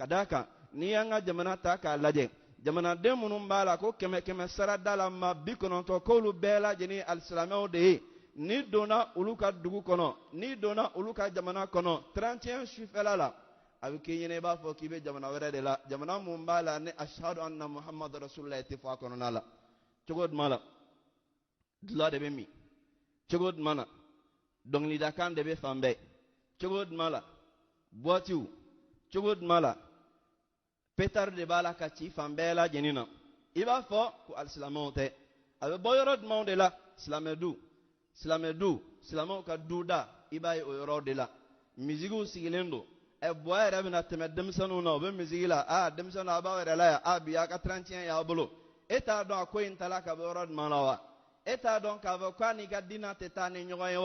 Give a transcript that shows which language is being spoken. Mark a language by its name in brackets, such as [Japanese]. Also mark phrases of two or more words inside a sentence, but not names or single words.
[Bambara] d'a kan n'i y'an ka jamana ta k'a lajɛ jamanaden minnu b'a la ko kɛmɛ sara da la maa 90 k'olu bɛɛ lajɛlen alisilamɛw de ye n'i donna olu ka dugu kɔnɔ n'i donna olu ka jamana kɔnɔ 31 sufɛla la a bɛ k'i ɲɛna i b'a fɔ k'i bɛ jamana wɛrɛ de la jamana mun b'a la ni [Arabic] أشهد أن محمدا رسول الله [Bambara] tɛ fɔ a kɔnɔna la cogo jumɛn la dulɔ de bɛ min cogo jumɛn na dɔnkilidakan de bɛ fan bɛɛ cogo jumɛn la buwatiw cogo jumɛn la petari de b'a la ka ci fan bɛɛ lajɛlen na i b'a fɔ ko alisilamɛw tɛ a bɛ bɔ yɔrɔ jumɛnw de la silamɛw ka duda i b'a ye o yɔrɔ de la misigiw sigilen don buwa yɛrɛ bɛna tɛmɛ denmisɛnninw na o bɛ misigi la denmisɛnninw a b'aw yɛrɛ la yan bi a ka 31 y'a bolo e t'a dɔn a ko in tala ka bɔ yɔrɔ jumɛn la wa e t'a dɔn k'a fɔ k'a n'i ka diinɛ tɛ taa ni ɲɔgɔn ye wa